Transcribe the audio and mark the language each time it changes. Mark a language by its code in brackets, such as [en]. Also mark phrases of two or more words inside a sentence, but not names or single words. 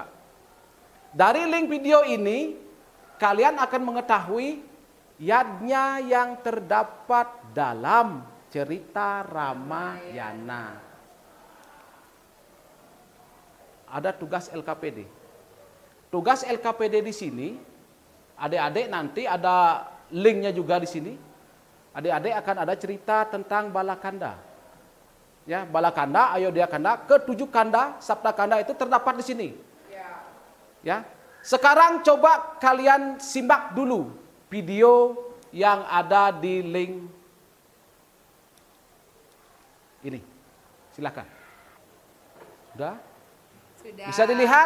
[id] Dari link video ini, kalian akan mengetahui yadnya yang terdapat dalam cerita Ramayana. Ada tugas LKPD. Tugas LKPD di sini, adik-adik nanti ada linknya juga di sini. Adik-adik akan ada cerita tentang bala kanda. Ya, bala kanda, Ayodhya kanda, ketujuh kanda, Sapta kanda itu terdapat di sini. Ya. Sekarang coba kalian simak dulu video yang ada di link ini. Silakan. Sudah? Bisa dilihat?